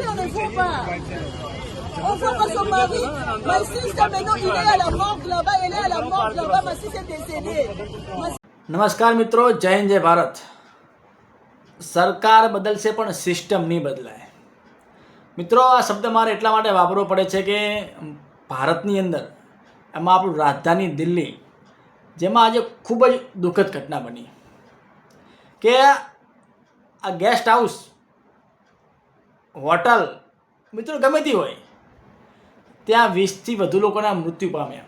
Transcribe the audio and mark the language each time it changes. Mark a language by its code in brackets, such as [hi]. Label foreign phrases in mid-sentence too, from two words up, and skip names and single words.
[fr] faut pas. On faut pas se marier. Ma sister maintenant, il est à la morgue là-bas, elle est à la morgue là-bas, ma sister est décédée. [gu] નમસ્કાર મિત્રો, જય હિન્દ જય ભારત. સરકાર બદલશે પણ સિસ્ટમ નહીં બદલાય. મિત્રો, આ શબ્દ મારે એટલા માટે વાપરવો પડે છે કે ભારતની અંદર એમાં આપણું રાજધાની દિલ્હી, જેમાં આજે ખૂબ જ દુઃખદ ઘટના બની કે આ [en] guest house, [gu] હોટલ, મિત્રો ગમે તે હોય, ત્યાં 20થી વધુ લોકોના મૃત્યુ પામ્યા.